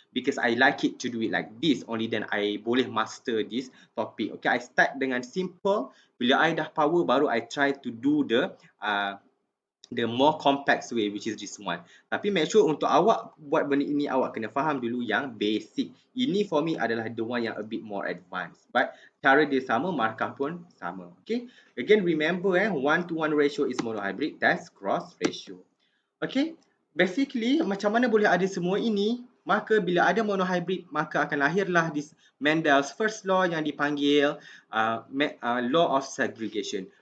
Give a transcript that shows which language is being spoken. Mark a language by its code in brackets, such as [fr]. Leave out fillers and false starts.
[en] Because I like it to do it like this, only then I [ms] boleh [en] master this topic. Okay, I start dengan simple. [ms] Bila [en] I dah power baru I try to do the more complex way, which is this one. [ms] Tapi [en] make sure [ms] untuk awak buat benda ini, awak kena faham dulu yang basic. [en] Ini for me adalah the one yang a bit more advanced. But [ms] cara dia sama, markah pun sama. Okay. [en] Again, remember 1:1 ratio is monohybrid, that's cross ratio. Okay. Basically, [ms] macam mana boleh ada semua ini? Maka bila ada monohybrid, maka akan lahirlah [en] this Mendel's first law [ms] yang dipanggil [en] law of segregation.